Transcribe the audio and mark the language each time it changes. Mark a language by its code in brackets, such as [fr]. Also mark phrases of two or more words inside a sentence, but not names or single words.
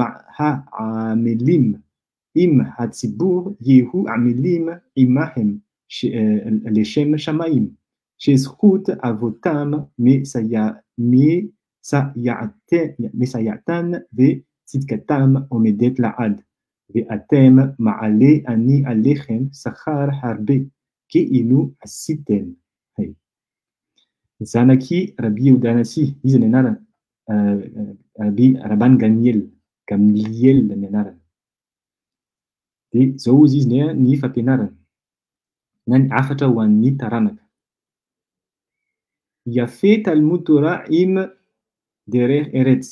[he] העמלים עם הציבור יהיו עמלים עמהם לשם שמיים שזכות אבותם מסייעתן וצדקתם עומדת לעד ואתם מעלה אני עליכם שכר הרבה כאילו עשיתם [mg] zanaky Rabi Oudanassi, izy ny anarany. Raban Ganiel, Gamliel ny anarany. De zao izy ny fampianarana. Na ny afatra ho an'ny taranaka. [he] יפה תלמוד תורה עם דרך ארץ.